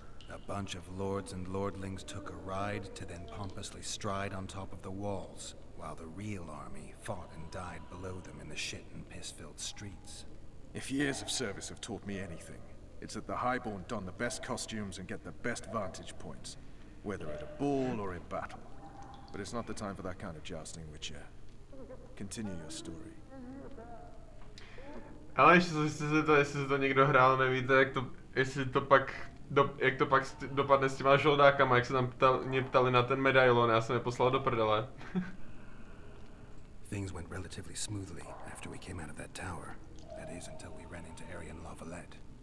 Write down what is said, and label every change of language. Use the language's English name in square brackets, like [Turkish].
[English] A bunch of lords and lordlings took a ride to then pompously stride on top of the walls, while the real army fought and died below them in the shit and piss-filled streets. If years of service have taught me anything, it's that the Highborn don the best costumes and get the best vantage points, whether at a ball or in battle. But it's not the time for that kind of jousting, Witcher. Continue your story. [Czech] Ale jestli se to někdo hrál, nevíte, jak to, jestli to pak, jak to pak dopadne s těma žoldákama, jak se tam mě ptali na ten medailon, já jsem je poslal do prdele. [English] Things went relatively smoothly after we came out of that tower. That is until we ran into Arian Lavalette.